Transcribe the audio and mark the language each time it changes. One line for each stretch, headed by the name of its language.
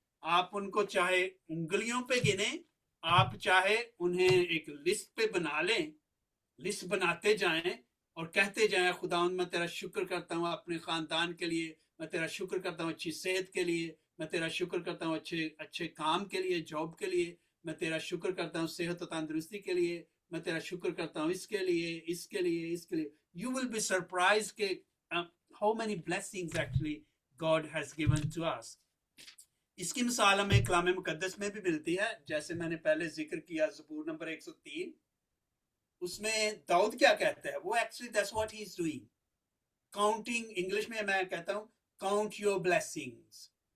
Urdu: آپ ان کو چاہے انگلیوں پہ گنیں، آپ چاہے انہیں ایک لسٹ پہ بنا لیں، لسٹ بناتے جائیں اور کہتے جائیں خداوند میں تیرا شکر کرتا ہوں اپنے خاندان کے لیے، میں تیرا شکر کرتا ہوں اچھی صحت کے لیے، میں تیرا شکر کرتا ہوں اچھے کام کے لیے، جاب کے لیے، میں تیرا شکر کرتا ہوں صحت و تندرستی کے لیے، میں تیرا شکر کرتا ہوں اس کے لیے، اس کے لیے، اس کے لیے.
English: You will be surprised کہ how many blessings actually God has given to us.
Urdu: اس کی مثال ہمیں کلام مقدس میں بھی ملتی ہے، جیسے میں نے پہلے ذکر کیا زبور نمبر 103. اس میں داؤد کیا کہتا ہے؟ وہ actually that's what he is doing. Counting، English میں میں کہتا ہوں count your blessings.